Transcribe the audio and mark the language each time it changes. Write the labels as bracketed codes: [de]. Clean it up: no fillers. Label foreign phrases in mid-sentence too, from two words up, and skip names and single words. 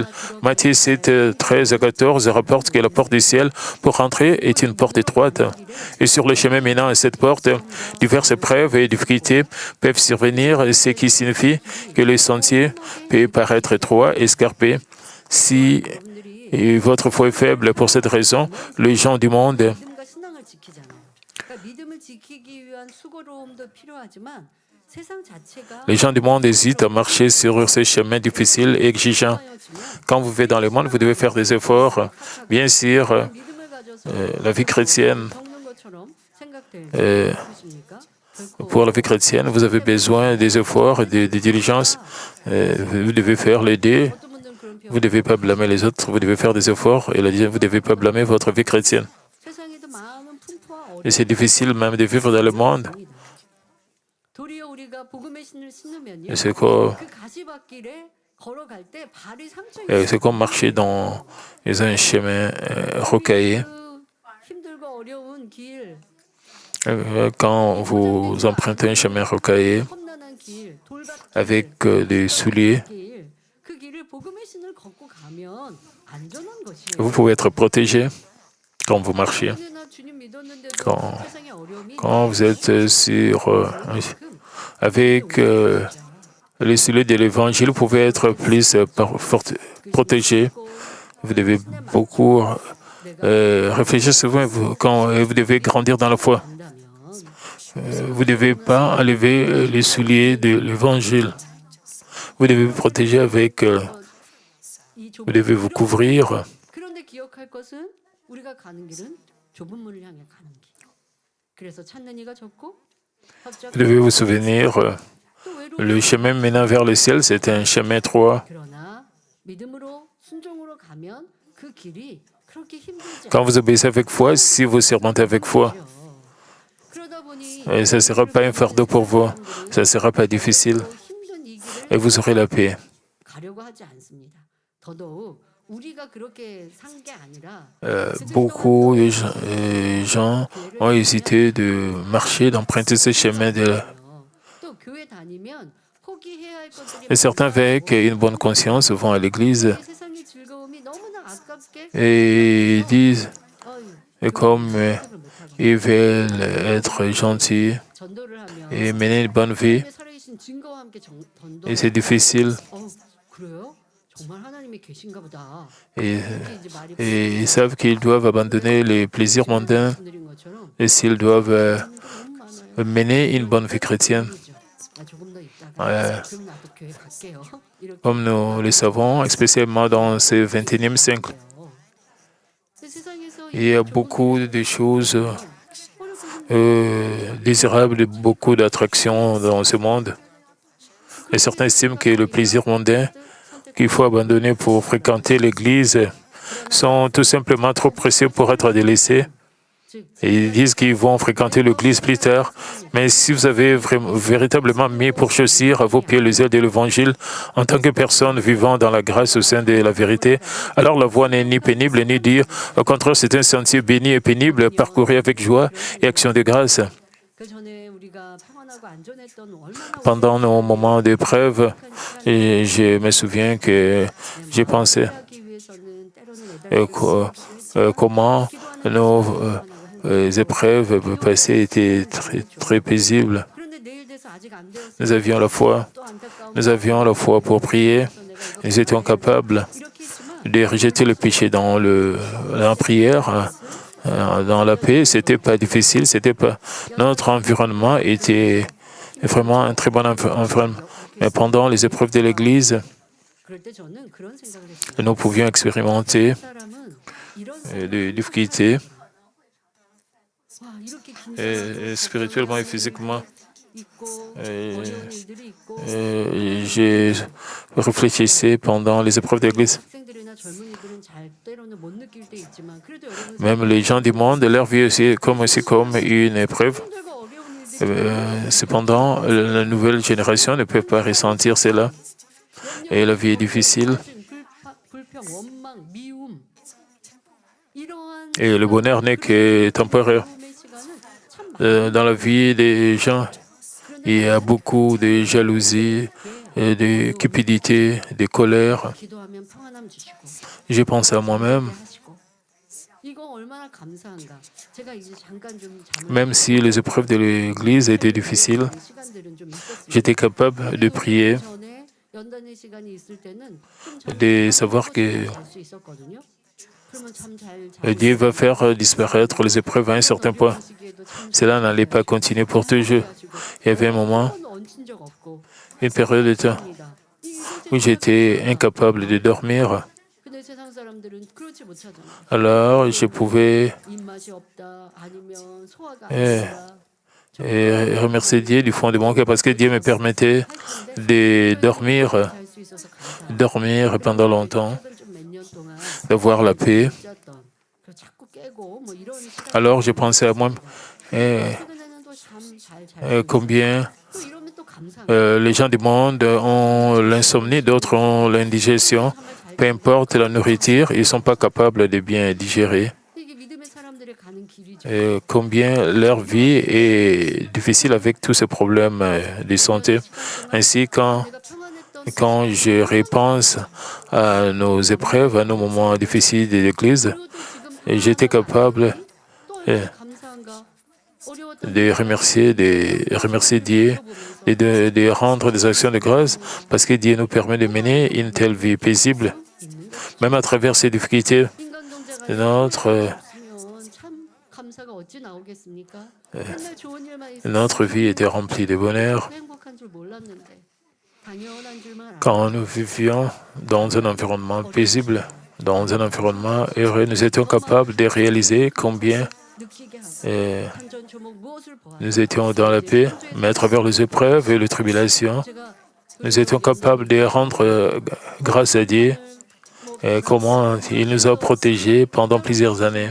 [fr] Matthieu 7, 13 à 14 rapporte que la porte du ciel pour entrer est une porte étroite. Et sur le chemin menant à cette porte, diverses épreuves et difficultés peuvent survenir, ce qui signifie que le sentier peut paraître étroit et escarpé. Si votre foi est faible pour cette raison, les gens du monde [ko] 믿음과 신앙을 지키잖아요. 그러니까 믿음을 지키기 위한 수고로움도 필요하지만 세상 자체가 [fr] Les gens du monde hésitent à marcher sur ces chemins difficiles et exigeants. Quand vous vivez dans le monde, vous devez faire des efforts. Bien sûr, [ko] 믿음을 가져서 [fr] la vie chrétienne, [ko] 겪는 것처럼 생각될 euh, 것입니까? 결코 [fr] pour la vie chrétienne, vous avez besoin des efforts, des diligences. Vous devez faire les deux. [ko] 어떤 분들은 그런 [fr] Vous ne [ko] 표현 [fr] devez pas blâmer les autres, vous devez faire des efforts. Et la deuxième, vous ne devez pas blâmer votre vie chrétienne. [ko] 세상에도 많은 풍파와 [fr] Et c'est difficile même de vivre dans le monde. [ko] 어려움이 도리어 우리가 복음의 신을 신으면요. [fr] Et c'est comme, [ko] 그 가시밭길에 걸어갈 때 발이 상처 [fr] c'est comme marcher dans un chemin rocaillé. [ko] 그 힘들고 어려운 길, [fr] Quand vous empruntez un chemin rocaillé [ko] 험난한 길, 돌밭길, [fr] avec des souliers, [ko] 길, 그 길을 복음의 신을 걷고 가면 안전한 것이에요. [fr] vous pouvez être protégé quand vous marchez. [ko] 언제나 주님 믿었는데도 [fr] Quand- [ko] 세상의 어려움이 [fr] Quand vous êtes avec les souliers de l'évangile, vous pouvez être plus protégé. Vous devez beaucoup réfléchir souvent quand vous devez grandir dans la foi. Vous ne devez pas enlever les souliers de l'évangile. Vous devez vous protéger avec, vous devez vous couvrir. [ko] 그런데 기억할 것은 우리가 가는 길은 좁은 문을 향해 가는 길. 그래서 찾는 이가 적고 [fr] Vous devez vous souvenir, [ko] 또 [fr] le chemin menant vers le ciel, c'est un chemin étroit. [ko] 그러나 믿음으로 순종으로 가면 그 길이 그렇게 힘들지 [fr] Quand vous obéissez avec foi, si vous servantez avec foi, [ko] 않아요. 그러다 보니 [fr] ça ne sera pas un fardeau pour vous, ça ne sera pas difficile [ko] 힘든 이 길을 [fr] et vous aurez la paix. [ko] 가려고 하지 않습니다. 더더욱 우리가 그렇게 산 게 아니라 [fr] Beaucoup de gens ont hésité de marcher, d'emprunter ce chemin. [ko] 또 교회 다니면 포기해야 할 것들이 [fr] Et certains, avec une bonne conscience, vont à l'église [ko] 세상의 즐거움이 너무나 아깝게 [fr] et disent, 어휴, et comme [ko] 선택을 못하고 [fr] ils veulent être gentils [ko] 전도를 하면 [fr] et mener une bonne vie, [ko] 하나님의 살아계신 증거와 함께 전도. [fr] et c'est difficile, [ko] 그래요? 정말 하나님이 계신가 보다. [fr] et, [ko] 이렇게 이제 말이 [fr] et ils savent qu'ils doivent abandonner les plaisirs mondains [ko] 말씀드린 것처럼 [fr] et s'ils doivent [ko] 너무 많아요. [fr] mener une bonne vie chrétienne. [ko] 조금 더 있다가 [fr] Ouais. [ko] 그럼 나도 교회 갈게요. 이렇게 [fr] Comme nous le savons, spécialement dans ce 21e siècle. [ko] 돼요. 근데 세상에서 [fr] Il y a [ko] 이 [fr] beaucoup de choses [ko] 어렵고 [fr] désirables, beaucoup d'attractions dans ce monde. Et certains estiment que le plaisir mondain qu'il faut abandonner pour fréquenter l'Église sont tout simplement trop précieux pour être délaissés. Et ils disent qu'ils vont fréquenter l'Église plus tard. Mais si vous avez véritablement mis pour chaussure à vos pieds les ailes de l'Évangile en tant que personne vivant dans la grâce au sein de la vérité, alors la voie n'est ni pénible ni dure. Au contraire, c'est un sentier béni et pénible, parcouru avec joie et action de grâce. [ko] 그 전에 우리가 평안하고 안전했던 얼마나 [fr] Pendant nos moments d'épreuve, et je me souviens que j'ai pensé [ko] 하기 위해서는 때로는 [fr] comment nos épreuves passées étaient très paisibles. [ko] 그런데 내일 돼서 아직 안 되었어요. [fr] Nous avions la foi. [ko] 또 안타까운 [fr] Nous avions la foi pour prier. Nous étions capables [ko] 이렇게 했지만 [fr] de rejeter le péché dans la prière, dans la paix. C'était pas difficile. C'était pas notre environnement était vraiment un très bon environnement. Mais pendant les épreuves de l'Église, [ko] 그럴 때 저는 그런 생각을 했어요. [fr] nous pouvions expérimenter [ko] 사람은 이런 [fr] des difficultés [ko] 와 이렇게 긴장하고 [fr] spirituellement et physiquement. [ko] 있고 [fr] Et- [ko] 어려운 일들이 있고 [fr] J'ai réfléchi pendant les épreuves de l'Église. [ko] 학생들이나 젊은이들은 잘 때로는 못 느낄 때 있지만 그래도 여러분 [fr] Même les gens du monde, leur vie aussi comme une épreuve. [ko] 힘들고 어려운 일들이 [fr] Cependant, la nouvelle génération ne peut pas ressentir cela. Et la vie est difficile. [ko] 불평, 원망, 미움 이러한 [fr] Et le bonheur n'est que temporaire. [ko] 도움의 시간은 참 [fr] Dans la vie des gens, il y a beaucoup de jalousie, et de cupidité, de colère. [ko] 기도하면 평안함 주시고 [fr] J'ai pensé à moi-même, [ko] 하시고 이거 얼마나 감사한가. 제가 이제 잠깐 좀 잠을 [fr] même si les épreuves de l'Église étaient difficiles, [ko] 시간들은 좀 있었습니다. [fr] j'étais capable de prier, [ko] 전에 연단의 시간이 있을 때는 좀 [fr] de savoir que [ko] 잘수 있었거든요. 그러면 참잘 [fr] Dieu va faire disparaître les épreuves à un certain point. Cela n'allait pas continuer pour toujours. Il y avait un moment une période de temps [ko] 입니다. 이 [fr] où j'étais incapable de dormir. [ko] 근데 세상 사람들은 그렇지 못하잖아요. [fr] Alors, je pouvais [ko] 입맛이 없다 아니면 소화가 안 euh, 된다. [fr] remercier Dieu du fond de mon cœur parce que Dieu me permettait de dormir, [ko] 잘수 있어서 감사하고 [fr] dormir pendant longtemps, [ko] 최근 좀 몇 년 동안 [fr] d'avoir la paix. [ko] 잊었던 그 자꾸 깨고 뭐 이런 시간 [fr] Alors, je pensais à moi [ko] 최근에는 또 잠잘 [fr] combien [ko] 또 이러면 또 감사한 [fr] les gens du monde ont l'insomnie, d'autres ont l'indigestion. Peu importe la nourriture, ils ne sont pas capables de bien digérer. [ko] 이게 믿음의 사람들의 가는 길이죠. [fr] Et combien leur vie est difficile avec tous ces problèmes de santé. Ainsi, [ko] 내가 평안했던 [fr] quand je repense à nos épreuves, à nos moments difficiles de l'Église, [ko] 그리고 또 지금 [fr] j'étais capable [ko] 또 얼마나 감사한가. 어려웠던 [fr] de remercier Dieu et de rendre des actions de grâce parce que Dieu nous permet de mener une telle vie paisible, [ko] 있는 거. [fr] même à travers ces difficultés. [ko] 인간 경제가 [fr] Notre, [ko] 있으면 참 감사가 어찌 나오겠습니까? 맨날 좋은 일만 있으면 [fr] notre vie était remplie de bonheur. [ko] 행복한 줄 몰랐는데 당연한 줄만 알고 [fr] Quand nous vivions dans un environnement paisible, dans un environnement heureux, nous étions capables de réaliser combien [ko] 느끼게 하고 한전초목 무엇을 보아 [fr] nous étions dans la paix, mais à travers les épreuves et les tribulations, [ko] 제가 [fr] nous étions capables de rendre grâce à Dieu et comment il nous a protégés pendant plusieurs années.